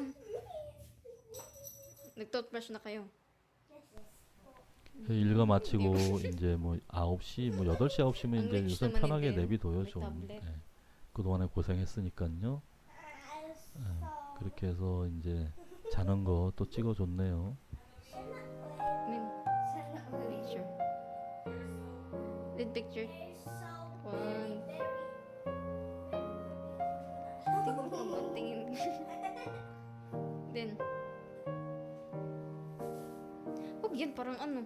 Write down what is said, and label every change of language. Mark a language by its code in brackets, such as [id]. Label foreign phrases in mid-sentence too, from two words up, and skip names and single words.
[tl] Nag-toothbrush na kayo. [ko] 일과 마치고 이제 뭐 9시 뭐 8시 9시면 이제 [tl] Ang rich [ko] 요새 [tl] naman [ko] 편하게 [tl] hindi. [ko] 내비둬요 [tl] May [ko] 좀. [tl] tablet. [ko] 그동안에 고생했으니까요. 그렇게 해서 이제 자는 거 또 찍어줬네요. [tl] Min, picture. [en] Din picture. One. [tl] Tingin ko ba? Tingin. Din. Huwag yan, parang ano.